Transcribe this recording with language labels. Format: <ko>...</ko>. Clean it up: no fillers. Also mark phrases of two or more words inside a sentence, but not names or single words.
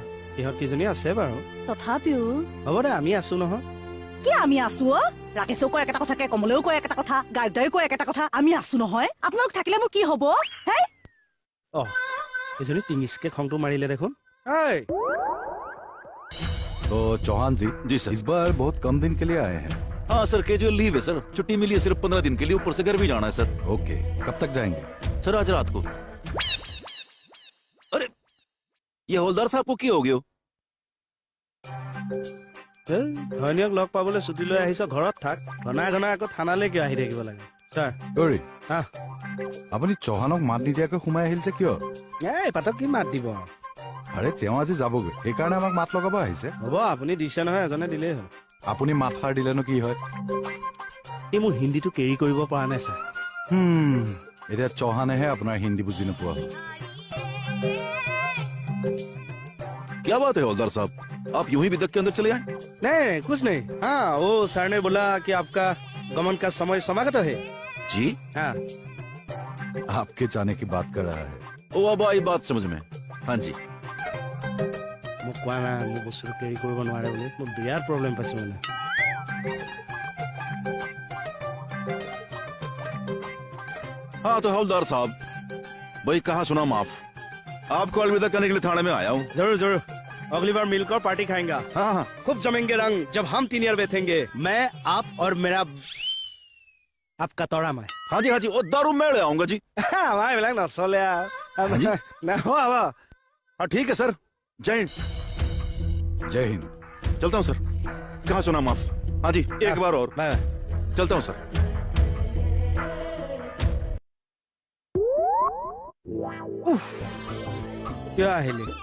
<as>ইহঁত কেইজনী আছে বাৰু। তথাপিও হ'ব দে, আমি আছো নহয়। কি আমি আছো? ৰাকেশেও কয় একেটা কথাকে, কমলেও কয় একেটা কথা, গায়ত্ৰীও কয় একেটা কথা। আমি আছো নহয়। আপোনালোক থাকিলে মোৰ কি হ'ব? হে অ এজনী টিঙিচকে খংটো মাৰিলে দেখোন। এই</as> <hi>तो चौहान जी जी सर। इस बार बहुत कम दिन के लिए आए हैं। हाँ सर, कैजुअल लीव है सर, छुट्टी मिली है सिर्फ 15 दिन के लिए, ऊपर से घर भी जाना है सर। ओके, कब तक जाएंगे? सर आज रात को। अरे ये हवलदार साहब को की हो गयो?</hi> <as>ঘৈণীয়েক লগ পাবলৈ ছুটি লৈ আহিছ, ঘৰত থাক। ঘনাই ঘনাই আকৌ থানালৈ কিয় আহি থাকিব লাগে? ছাৰ গৌৰী, হা আপুনি চৌহানক মাত নিদিয়াকৈ সোমাই আহিল যে কিয়? এই পাতক কি মাত দিব? আৰে তেওঁ আজি যাবগৈ, সেইকাৰণে আমাক মাত লগাব আহিছে। হ'ব, আপুনি দিছে নহয়, এজনে দিলেই হ'ল। আপুনি মাত সাৰ দিলেনো কি হয়? এই মোৰ হিন্দীটো কেৰি কৰিব পৰা নাই ছাৰ। এতিয়া চৌহানেহে আপোনাৰ হিন্দী বুজি নোপোৱা হ'ল।</as> <hi>क्या बात है हवलदार साहब, आप यूं ही बिदक के अंदर चले आए? नहीं कुछ नहीं। हाँ वो सर ने बोला कि आपका गमन का समय समागत है। जी हाँ आपके जाने की बात कर रहा है। ओ अब आई बात समझ में। हाँ जी</hi> <as>মোক কোৱা নাই মোৰ বস্তুটো কেৰি কৰিব নোৱাৰে বুলি। মোৰ বিৰাট প্ৰব্লেম পাইছো মানে।</as> <hi>हाँ तो हवलदार साहब, भाई कहा सुना माफ। आपको अलविदा करने के लिए थाने में आया हूँ। जरूर जरूर, अगली बार मिलकर पार्टी खाएंगा। हाँ हाँ खूब जमेंगे रंग जब हम 3 यार बैठेंगे, मैं आप और मेरा आपका तोड़ा मैं। हाँ जी वो दारू मैं ले आऊंगा जी।</hi> <as>আমাৰ এইবিলাক নচলে আৰু।</as> <hi>हाँ ठीक है सर, जय हिंद। जय हिंद। चलता हूँ सर। कहा सुना माफ। हाँ जी एक बार और। बाय चलता हूँ सर।</hi> <as>কিয় আহিলি?</as>